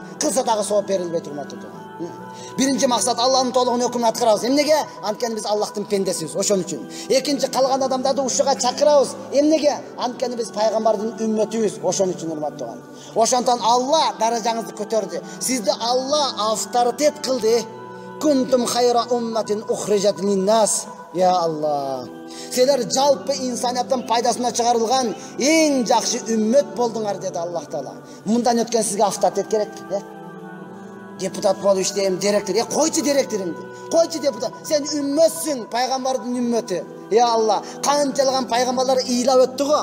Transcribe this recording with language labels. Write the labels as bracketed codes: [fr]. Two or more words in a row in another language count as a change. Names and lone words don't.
[ky] Кылса дагы сооп берилбейт, урматтуу тууган. Биринчи максат Алланын толугун өкүмүн аткарабыз. Эмнеге? Анткени биз Аллахтын пендесибиз, ошон үчүн. Экинчи калган адамдарды ушуга чакырабыз. Эмнеге? Анткени биз пайгамбардын үммөтүбүз, ошон үчүн, урматтуу тууган. Ошондон Алла даражаңызды көтөрдү. Сизди Алла авторитет кылды. [ar] كنتم خير أمة أخرجت للناس. [ky] Ya Allah. Sizler жалпы insaniyattın пайдасына чыгарылган эң жакшы үммөт болдуңар dedi Allah Taala. Мындан өткөн сизге авторитет керек, Депутат болуп иштейм, директор. Койчу директориңди. Койчу депутат. Сен үммөтсүң, пайгамбардын үммөтү. Ya Allah, канчалган пайгамбарлар ыйлап өттү го.